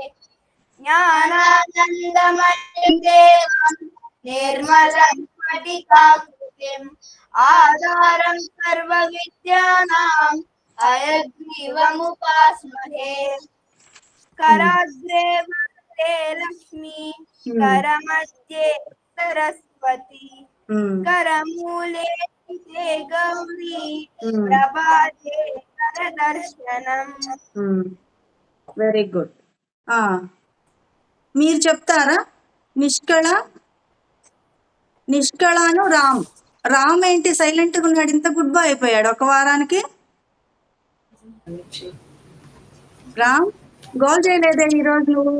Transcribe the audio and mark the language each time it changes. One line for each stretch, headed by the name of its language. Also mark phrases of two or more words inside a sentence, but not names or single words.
Sanskrit: ज्ञानानन्दमयं देवं निर्मलं स्फटिकाकृतिम् आधारं सर्वविद्यानां हयग्रीवमुपास्महे कराग्रे वरदे लक्ष्मी करमध्ये सरस्वती करमूले स्थिते गौरी प्रभाते करदर्शनम्
English: very good.
Telugu: మీరు చెప్తారా? నిష్కళను రామ్ ఏంటి సైలెంట్ గా ఉన్నాడు, ఇంత
English: good boy
Telugu: అయిపోయాడు ఒక వారానికి. రామ్ గోల్ చేయలేదే ఈరోజు.